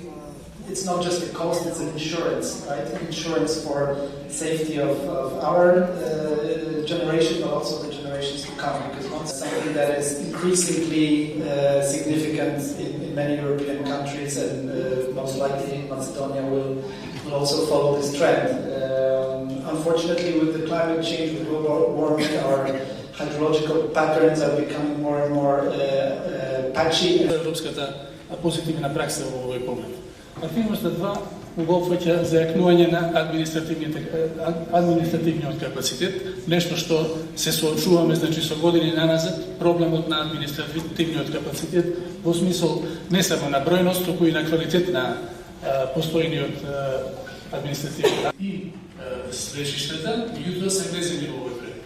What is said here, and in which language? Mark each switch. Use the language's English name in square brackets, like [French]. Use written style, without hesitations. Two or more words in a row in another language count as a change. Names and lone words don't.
[English] It's not just a cost, it's an insurance, right? Insurance for safety of our generation, but also the generations to come, because it's something that is increasingly significant in many European countries, and most likely Macedonia will also follow this trend. Unfortunately, with the climate change, with global warming, our hydrological patterns are becoming more and more patchy. [Macedonian] Европската позитивна пракса во овој поглед. Активноста 2 го опфаќа зајакнување на административниот капацитет, нешто што се соочуваме со години наназад, проблемот на административниот капацитет во смисол не само на бројност, туку и на квалитет на постојниот административен и свежиштата, меѓутоа се влезени во овој проект.